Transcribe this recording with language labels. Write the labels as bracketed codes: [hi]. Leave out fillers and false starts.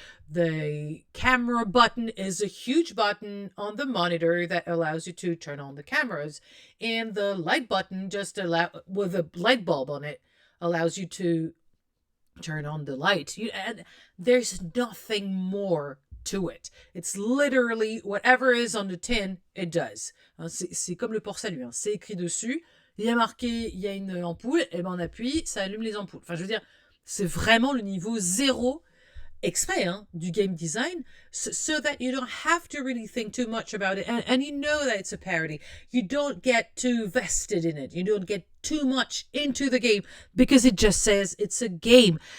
[en] The camera button is a huge button on the monitor that allows you to turn on the cameras, and the light button with a light bulb on it allows you to turn on the light. And there's nothing more to it. It's literally whatever is on the tin, it does. [fr] C'est comme le port-salut. C'est écrit dessus. Il y a marqué, il y a une ampoule, et ben on appuie, ça allume les ampoules. Enfin, je veux dire, c'est vraiment le niveau zéro exprès du game design, [en] so that you don't have to really think too much about it, and you know that it's a parody. You don't get too vested in it. You don't get too much into the game because it just says it's a game.